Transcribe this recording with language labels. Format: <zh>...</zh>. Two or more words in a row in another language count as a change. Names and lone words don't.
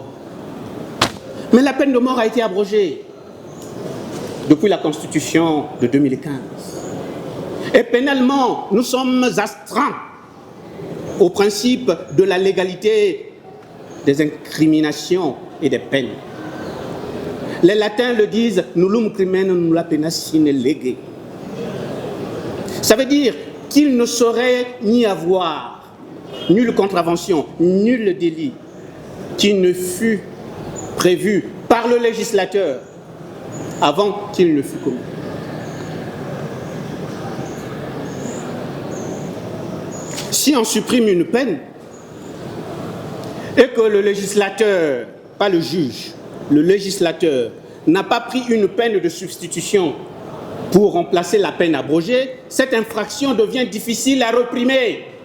<fr>Mais la peine de mort a été abrogée depuis la Constitution de 2015. Et pénalement, nous sommes astreints au principe de la légalité des incriminations et des peines. Les latins le disent,</fr> <la>nullum crimen nulla pena sine lege.</la> <fr>Ça veut dire qu'il ne saurait ni avoir nulle contravention, nul délit qui ne fût prévu par le législateur avant qu'il ne fût commis. Si on supprime une peine et que le législateur, pas le juge, le législateur n'a pas pris une peine de substitution pour remplacer la peine abrogée, cette infraction devient difficile à réprimer.</fr>